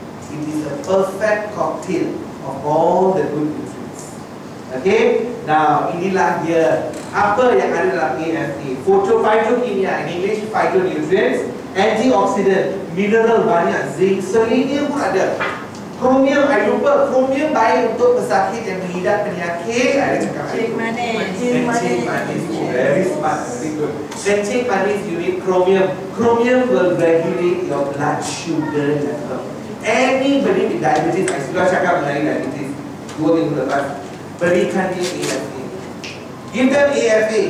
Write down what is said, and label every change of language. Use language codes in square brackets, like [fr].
[en] It is a perfect cocktail of all the good nutrients. [ms] Okay, now inilah dia apa yang ada dalam AFA. Phytokimia, [en] in English phytonutrients, [ms] antioksidan, mineral banyak, zinc, selenium pun ada. Kromium, I lupa, kromium baik untuk pesakit yang mengidap penyakit. Ada cakap Kencing manis. kencing manis. [en] Very smart, very good. [ms] Kencing manis, [en] you need chromium. Chromium will regulate your blood sugar level. Anybody with diabetes, [ms] I sudah cakap mengenai diabetes 2 minggu lepas, berikan dia AFA. [en] Give them AFA.